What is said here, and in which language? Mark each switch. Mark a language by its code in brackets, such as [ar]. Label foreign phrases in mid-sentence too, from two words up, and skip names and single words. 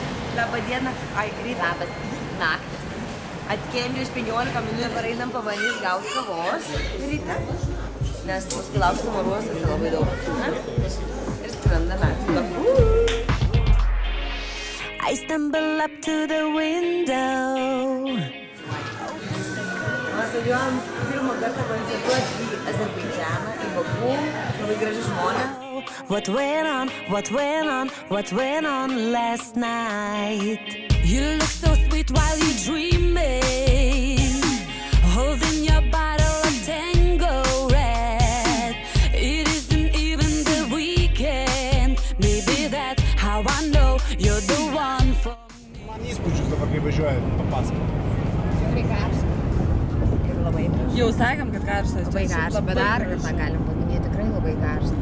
[lt] Labą dieną. Ai, greit. Labas naktis. Atkėjom prieš 15 minučių, dabar einam pabandyti gauti kavos ryte. Nes paskui lauksim oruosiuose labai daug. Ir skrendame. [en] I stumble up to the window. [lt] Mes važiuojam pirmą kartą koncertuoti į Azerbaidžaną, į Baku, labai graži žmonės. [en] What went on last night? You look so sweet while you dreaming, holding your bottle of Tango Red. It isn't even the weekend, maybe that's how I know you're the one for me. [lt] Man įspūdžius dabar, kai važiuoja, papasakot. Tikrai karšta. Ir labai graži. Jau sakėm, kad karštas. Labai karšta, bet dar kartą galim paminėti, tikrai labai karšta.